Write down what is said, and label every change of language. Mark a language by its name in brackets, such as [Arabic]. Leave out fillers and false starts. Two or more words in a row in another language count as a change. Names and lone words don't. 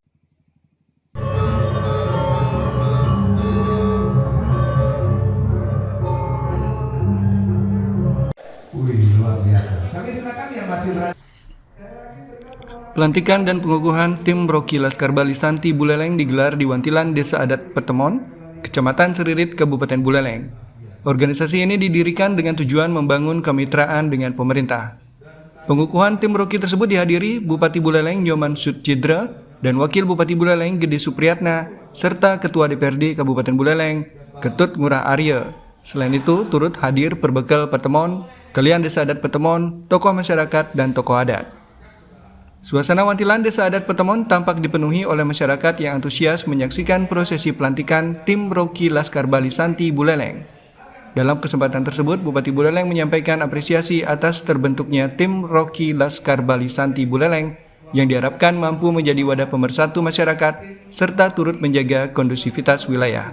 [Indonesian] Pelantikan dan pengukuhan tim Rocky Laskar Bali Santi Buleleng digelar di Wantilan, Desa Adat Petemon, Kecamatan Seririt, Kabupaten Buleleng. Organisasi ini didirikan dengan tujuan membangun kemitraan dengan pemerintah. Pengukuhan tim Rocky tersebut dihadiri Bupati Buleleng Nyoman Sutcidra dan Wakil Bupati Buleleng Gede Supriyatna serta Ketua DPRD Kabupaten Buleleng Ketut Ngurah Arya. Selain itu turut hadir Perbekal Petemon, Kalian Desa Adat Petemon, tokoh masyarakat dan tokoh adat. Suasana Wantilan Desa Adat Petemon tampak dipenuhi oleh masyarakat yang antusias menyaksikan prosesi pelantikan tim Rocky Laskar Bali Santi Buleleng. Dalam kesempatan tersebut, Bupati Buleleng menyampaikan apresiasi atas terbentuknya tim Rocky Laskar Bali Santi Buleleng yang diharapkan mampu menjadi wadah pemersatu masyarakat serta turut menjaga kondusivitas wilayah.